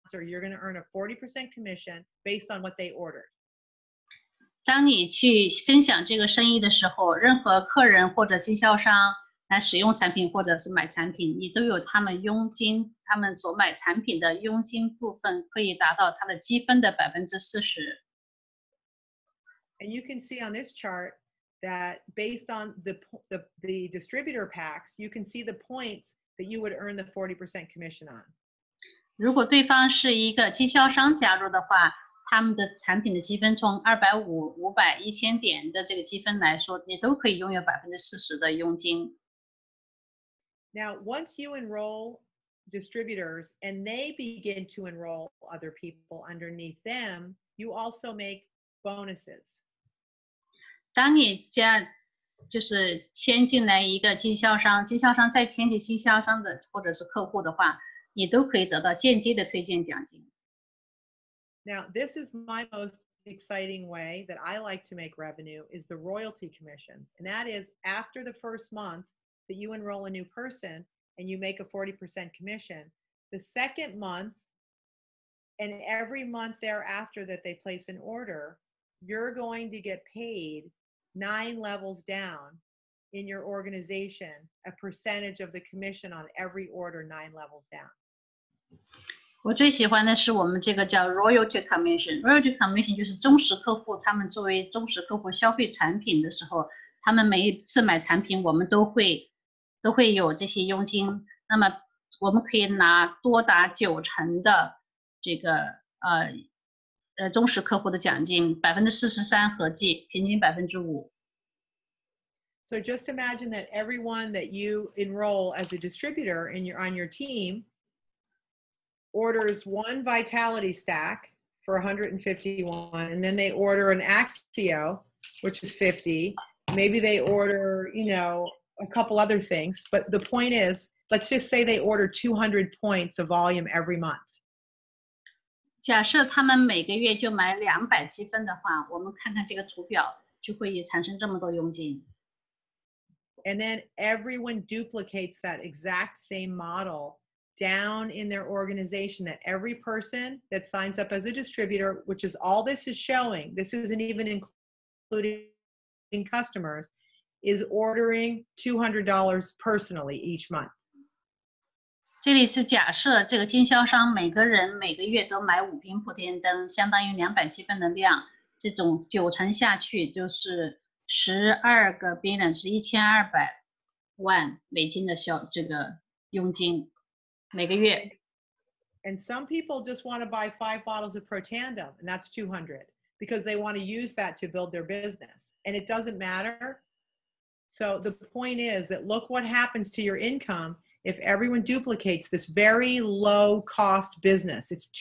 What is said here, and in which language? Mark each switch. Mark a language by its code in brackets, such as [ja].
[en] You're going to earn a 40% commission based on what they ordered. [zh] 当你去分享这个生意的时候，任何客人或者经销商来使用产品或者是买产品，你都有他们佣金，他们所买产品的佣金部分可以达到它的积分的40%。 [en] And you can see on this chart that based on the distributor packs, you can see the points that you would earn the 40% commission on. [zh] 如果对方是一个经销商加入的话，他们的产品的积分从250、500、1000点的这个积分来说，你都可以拥有40%的佣金。 [en] Now, once you enroll distributors and they begin to enroll other people underneath them, you also make bonuses. [zh] 当你就是签进来一个经销商，经销商再签进经销商的或者是客户的话，你都可以得到间接的推荐奖金。 [en] Now, this is my most exciting way that I like to make revenue is the royalty commissions. And that is after the first month that you enroll a new person and you make a 40% commission, the second month and every month thereafter that they place an order, you're going to get paid 9 levels down in your organization, a percentage of the commission on every order 9 levels down. [zh] 我最喜欢的是我们这个叫 Royalty Commission。Royalty Commission 就是忠实客户，他们作为忠实客户消费产品的时候，他们每一次买产品，我们都会有这些佣金。那么我们可以拿多达90%的这个忠实客户的奖金，43%合计，平均5%。 [en] So just imagine that everyone that you enroll as a distributor on your team orders one Vitality stack for 151, and then they order an Axio, which is 50. Maybe they order, a couple other things. But the point is, let's just say they order 200 points of volume every month. [zh] 假设他们每个月就买200积分的话，我们看看这个图表，就会产生这么多佣金。 [en] And then everyone duplicates that exact same model down in their organization, that every person that signs up as a distributor, which is all this is showing, this isn't even including customers, is ordering $200 personally each month. [zh] 这里是假设这个经销商每个人每个月都买5瓶普天灯，相当于200积分的量，这种9乘下去就是12个 billion 是1200万美金的这个佣金。每个月。 [en] And some people just want to buy 5 bottles of Protandim, and that's 200 because they want to use that to build their business. And it doesn't matter. So the point is that look what happens to your income if everyone duplicates this very low cost business.